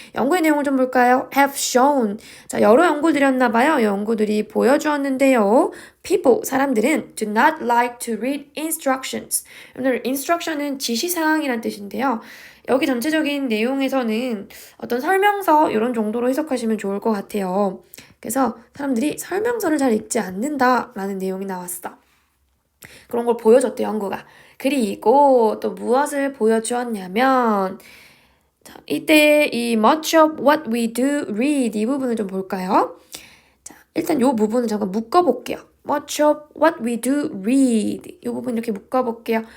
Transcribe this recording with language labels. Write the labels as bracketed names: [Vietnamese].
[Korean] 연구의 내용을 좀 볼까요? [English] have shown. [Korean] 자, 여러 연구들이었나 봐요. 연구들이 보여주었는데요. [English] people, [Korean] 사람들은 [English] do not like to read instructions. [Korean] 오늘 instruction은 지시사항이란 뜻인데요. 여기 전체적인 내용에서는 어떤 설명서 이런 정도로 해석하시면 좋을 것 같아요. 그래서 사람들이 설명서를 잘 읽지 않는다라는 내용이 나왔어. 그런 걸 보여줬대, 연구가. 그리고 또 무엇을 보여주었냐면 자, 이때 이 [English] much of what we do read [Korean] 이 부분을 좀 볼까요? 자, 일단 이 부분을 잠깐 묶어볼게요. [English] much of what we do read [Korean] 이 부분 이렇게 묶어볼게요.